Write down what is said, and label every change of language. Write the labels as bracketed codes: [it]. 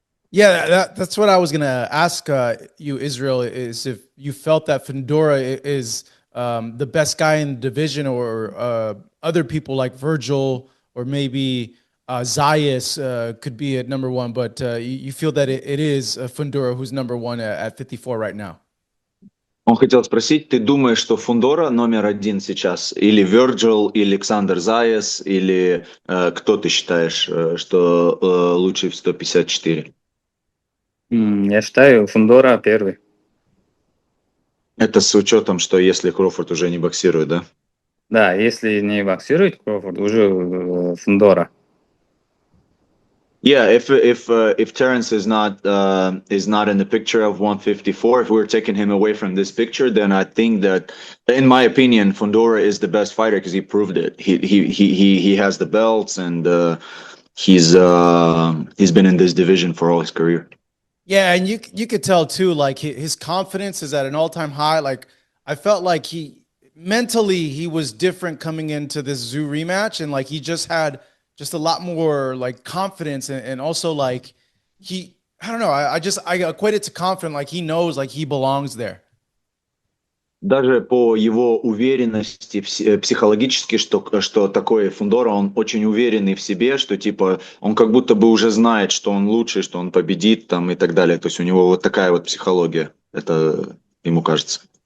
[en] Yeah, that's what I was gonna ask you, Israel, is if you felt that Fundora is the best guy in the division, or other people like Virgil or maybe Zayas could be at number one, but you feel that it is Fundora who's number one at 54 right now. [ru] Он хотел спросить, ты думаешь, что Фундора номер один сейчас? Или Virgil, или Александр Заяс, или кто ты считаешь, что лучший в 154? Я считаю, Фундора первый. Это с учетом, что если Кроуфорд уже не боксирует, да? Да, если не боксирует Кроуфорд, уже Фундора. [en] Yeah, if Terrence is not in the picture of 154, if we're taking him away from this picture, then I think that, in my opinion, Fundora is the best fighter because he proved it. He has the belts and he's been in this division for all his career. Yeah, and you could tell too, like his confidence is at an all-time high. Like I felt like he mentally he was different coming into this zoo rematch, and like he just had just a lot more like confidence, and also like he I don't know, I equate it to confident, like he knows like he belongs there. [ru] Даже по его уверенности психологически, что такое Фундора, он очень уверенный в себе, что типа он как будто бы уже знает, что он лучший, что он победит там и так далее. То есть у него вот такая вот психология, это ему кажется.